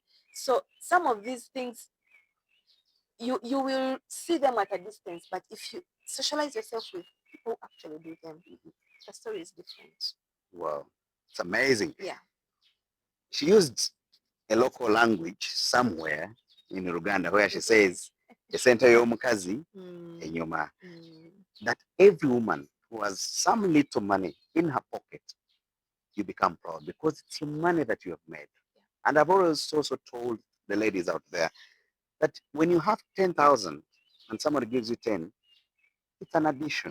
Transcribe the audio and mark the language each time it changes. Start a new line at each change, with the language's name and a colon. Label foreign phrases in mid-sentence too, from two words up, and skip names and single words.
English: So some of these things, you will see them at a distance, but if you socialize yourself with people who actually do them, the story is different. Wow. It's amazing. She used a local language somewhere in Uganda where she says,
Ganda: esente y'omukazi enyuma.
English: That every woman who has some little money in her pocket, you become proud because it's your money that you have made. And I've always also told the ladies out there that when you have 10,000 and somebody gives you 10, it's an addition.